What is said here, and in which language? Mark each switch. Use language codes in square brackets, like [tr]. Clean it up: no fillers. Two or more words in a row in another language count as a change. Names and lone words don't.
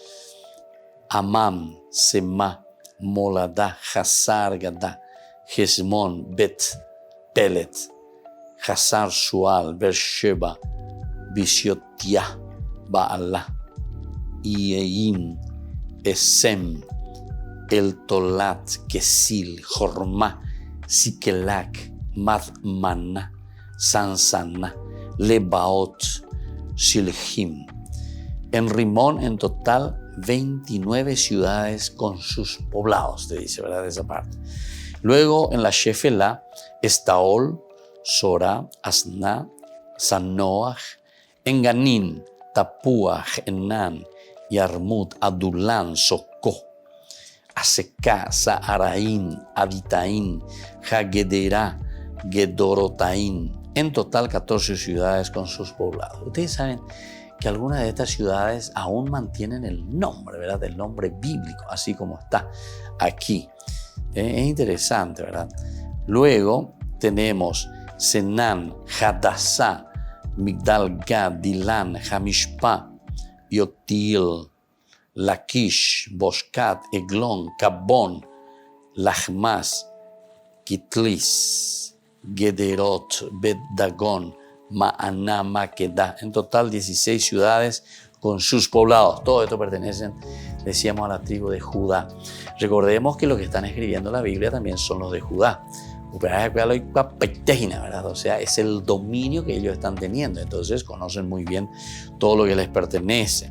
[es] Amam, Semá, Moladá, Hazar, Gadá, Hezmón, Bet, Pelet, Hazar Sual, Beersheba, Bisiotiah, Baalá, Ieim, Esem, El Tolat, Kesil, Jormá, Sikelak, Madmaná, Sansana, Lebaot, Shilhim. En Rimón, en total, 29 ciudades con sus poblados, te dice, ¿verdad? Esa parte. Luego, en la Shefelá, Estaol, Sora, Asná, Sanoach, Enganín, Tapuach, Enan, Yarmut, Adulán, Socó, Aseká, Saharaín, Aditaín, Hagederá, Gedorotaín. En total, 14 ciudades con sus poblados. Ustedes saben que algunas de estas ciudades aún mantienen el nombre, ¿verdad? El nombre bíblico, así como está aquí. Es interesante, ¿verdad? Luego tenemos Senán, Hadassah, Migdal-Gad, Dilan, Hamishpa, Yoktiel, Lakish, Boscat, Eglón, Cabón, Lachmas, Kitlis, Gederot, Bet-Dagón, Ma'aná, Maquedá. En total 16 ciudades con sus poblados. Todo esto pertenecen, decíamos, a la tribu de Judá. Recordemos que los que están escribiendo la Biblia también son los de Judá. ¿Verdad? O sea, es el dominio que ellos están teniendo. Entonces conocen muy bien todo lo que les pertenece.